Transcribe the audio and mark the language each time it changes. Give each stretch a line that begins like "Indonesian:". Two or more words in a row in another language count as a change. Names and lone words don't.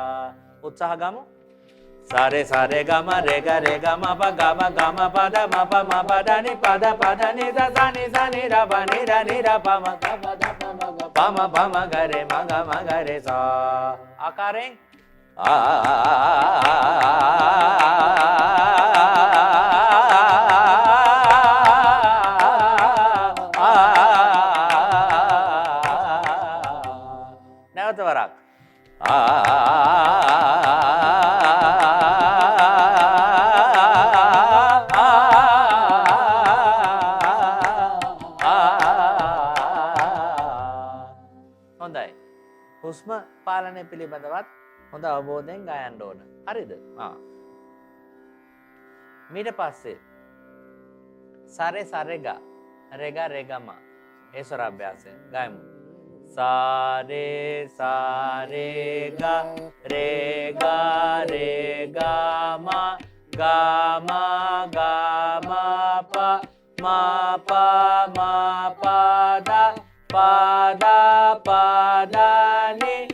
Sinhala: උත්සාහ ගමු. sa re ga ma pa da ma pa da ni sa sa ni da pa ma ga re sa. ආකාරයෙන් නැවත වරක් හොඳයි හුස්ම පාලනය පිළිබඳවත් හොඳ අවබෝධයෙන් ගයන්න ඕන. හරිද? ඊට පස්සේ re ga ma ඒ ස්වර අභ්‍යාසය ගයමු. sa re ga ma pa da ni